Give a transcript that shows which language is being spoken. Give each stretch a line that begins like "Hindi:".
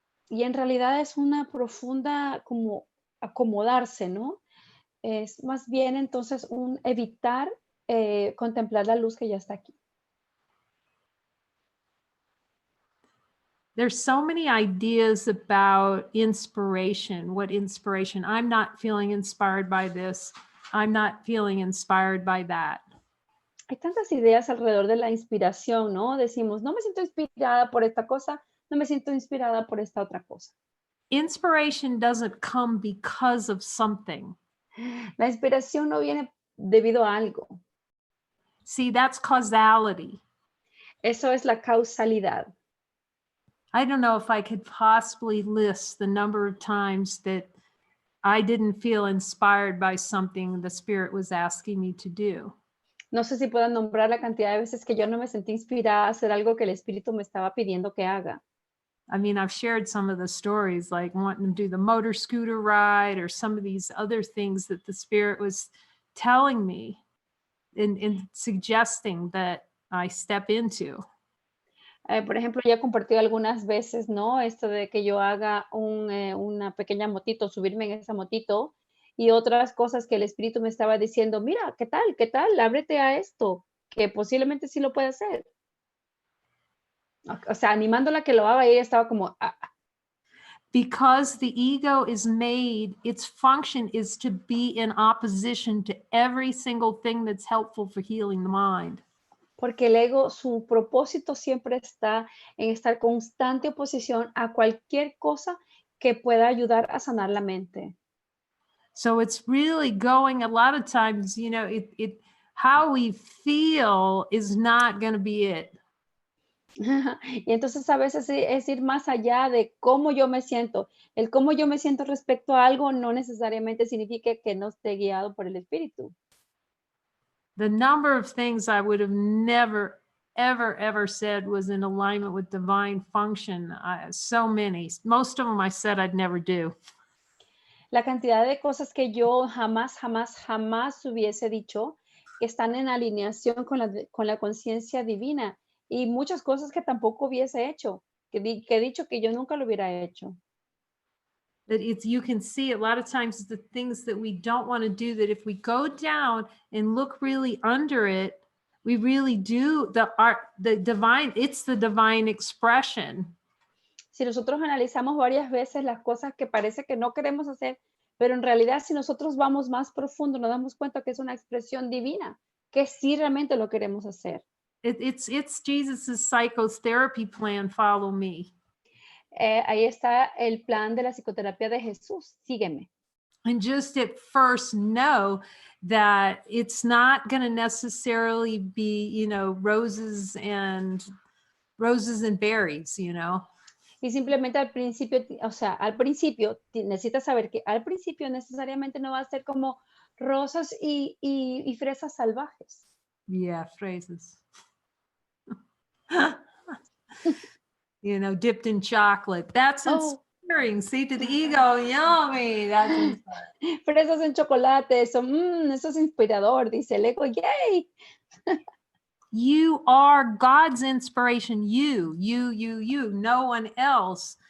Spanish: Y en realidad es una profunda como acomodarse, ¿no? Es más bien entonces un evitar contemplar la luz que ya está aquí.
English: There's so many ideas about inspiration. What inspiration? I'm not feeling inspired by this. I'm not feeling inspired by that.
Spanish: Hay tantas ideas alrededor de la inspiración, ¿no? Decimos, no me siento inspirada por esta cosa, no me siento inspirada por esta otra cosa.
English: Inspiration doesn't come because of something.
Spanish: La inspiración no viene debido a algo.
English: See, that's causality.
Spanish: Eso es la causalidad.
English: I don't know if I could possibly list the number of times that I didn't feel inspired by something the Spirit was asking me to do.
Spanish: No sé si puedo nombrar la cantidad de veces que yo no me sentí inspirada a hacer algo que el Espíritu me estaba pidiendo que haga.
English: I mean, I've shared some of the stories, like wanting to do the motor scooter ride or some of these other things that the Spirit was telling me and suggesting that I step into.
Spanish: Por ejemplo, ya he compartido algunas veces, ¿no? Esto de que yo haga una pequeña motito, subirme en esa motito, y otras cosas que el Espíritu me estaba diciendo, mira, ¿qué tal? ¿Qué tal? Ábrete a esto, que posiblemente sí lo puede hacer. O sea, animándola a que lo haga, y ella estaba como,
English: Because the ego is made, its function is to be in opposition to every single thing that's helpful for healing the mind.
Spanish: Porque el ego, su propósito siempre está en estar constante oposición a cualquier cosa que pueda ayudar a sanar la mente.
English: So it's really going, a lot of times, you know, how we feel is not going to be it.
Spanish: Y entonces a veces es ir más allá de cómo yo me siento. El cómo yo me siento respecto a algo no necesariamente significa que no esté guiado por el Espíritu.
English: The number of things I would have never, ever said was in alignment with divine function. So many. Most of them I said I'd never do.
Spanish: La cantidad de cosas que yo jamás hubiese dicho que están en alineación con la conciencia divina. y muchas cosas que tampoco hubiese hecho, que he dicho que yo nunca lo hubiera hecho.
English: That it's, you can see a lot of times the things that we don't want to do, that if we go down and look really under it, we really do the art, the divine, it's the divine expression.
Spanish: Si nosotros analizamos varias veces las cosas que parece que no queremos hacer, pero en realidad si nosotros vamos más profundo, nos damos cuenta que es una expresión divina, que sí realmente lo queremos hacer.
English: It's Jesus's psychotherapy plan, follow me.
Spanish: Ahí está el plan de la psicoterapia de Jesús, sígueme.
English: And just at first know that it's not going to necessarily be, you know, roses and berries, you know.
Spanish: Y simplemente al principio, o sea, al principio necesitas saber que al principio necesariamente no va a ser como rosas y fresas salvajes.
English: Yeah, phrases. You know, dipped in chocolate. That's Oh, inspiring. See, to the ego, yummy. That's inspiring.
Spanish: fresas en chocolate, eso es inspirador, dice el ego, yay.
English: You are God's inspiration. You, no one else.